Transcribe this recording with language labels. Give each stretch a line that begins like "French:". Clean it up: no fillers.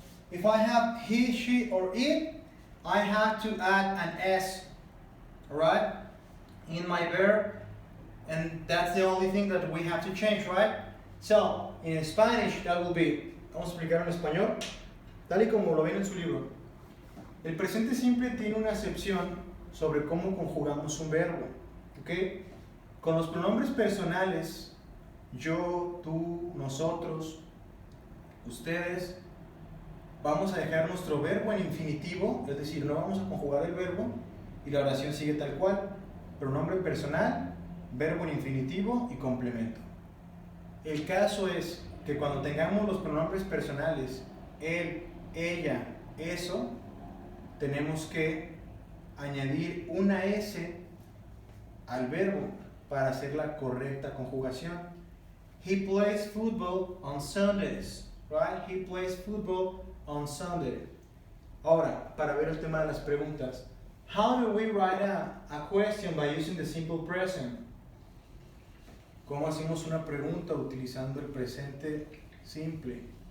English: if I have he, she, or it, I have to add an S, right, in my verb, and that's the only thing that we have to change, right? So, in Spanish, that will be,
Spanish: vamos a explicar en español, tal y como lo ven en su libro. El presente simple tiene una excepción sobre cómo conjugamos un verbo, ¿ok? Con los pronombres personales, yo, tú, nosotros, ustedes, vamos a dejar nuestro verbo en infinitivo, es decir, no vamos a conjugar el verbo y la oración sigue tal cual. Pronombre personal, verbo en infinitivo y complemento. El caso es que cuando tengamos los pronombres personales, él, ella, eso, tenemos que añadir una S al verbo para hacer la correcta conjugación.
English: He plays football on Sundays, right? He plays football on Sunday.
Spanish: Ahora, para ver el tema de las preguntas.
English: How do we write a question by using the simple present?
Spanish: ¿Cómo hacemos una pregunta utilizando el presente simple?